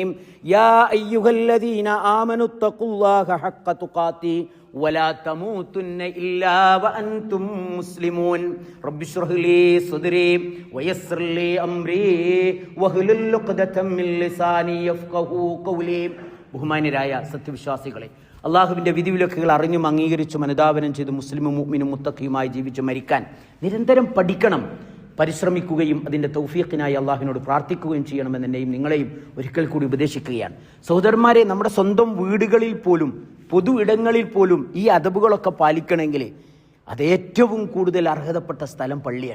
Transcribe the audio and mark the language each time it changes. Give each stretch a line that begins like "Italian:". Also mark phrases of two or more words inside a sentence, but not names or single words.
Arabic: يا أيها الذين آمنوا اتقوا الله حق تقاته ولا تموتن إلا وأنتم مسلمون. رب اشرح لي صدري ويسر لي أمري واحلل عقدة من لساني يفقهوا قولي.
Malayalam: ബഹുമാന്യരായ സത്യവിശ്വാസികളെ, അള്ളാഹുവിൻ്റെ വിധിവിലക്കുകൾ അറിഞ്ഞും അംഗീകരിച്ചും അനുധാവനം ചെയ്ത് മുസ്ലിമും മുഅ്മിനും മുത്തഖിയുമായി ജീവിച്ച് മരിക്കാൻ നിരന്തരം പഠിക്കണം, പരിശ്രമിക്കുകയും അതിൻ്റെ തൗഫീഖിനായി അള്ളാഹുവിനോട് പ്രാർത്ഥിക്കുകയും ചെയ്യണമെന്ന് എന്നെയും നിങ്ങളെയും ഒരിക്കൽ കൂടി ഉപദേശിക്കുകയാണ്. സഹോദരന്മാരെ, നമ്മുടെ സ്വന്തം വീടുകളിൽ പോലും പൊതു ഇടങ്ങളിൽ പോലും ഈ അദബുകളൊക്കെ പാലിക്കണമെങ്കിൽ അത് ഏറ്റവും കൂടുതൽ അർഹതപ്പെട്ട സ്ഥലം പള്ളിയാണ്.